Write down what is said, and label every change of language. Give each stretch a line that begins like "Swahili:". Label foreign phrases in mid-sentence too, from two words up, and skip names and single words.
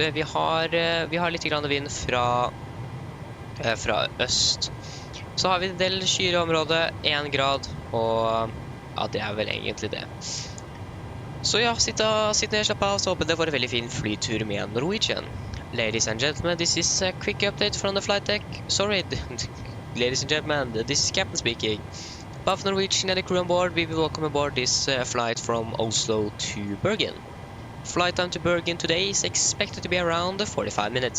Norwegian: Vi har litt grann vind fra øst. Så har vi en del skyer i området, 1 grad, og ja, det er vel egentlig det. Så ja, sitt ned, slapp av, så håper det var en veldig fin flytur med Norwegian.
English: Ladies and gentlemen, this is a quick update from the flight deck. Sorry, ladies and gentlemen, this is Captain speaking. Both Norwegian and the crew on board, we will welcome aboard this flight from Oslo to Bergen. Flight time to Bergen today is expected to be around 45 minutes.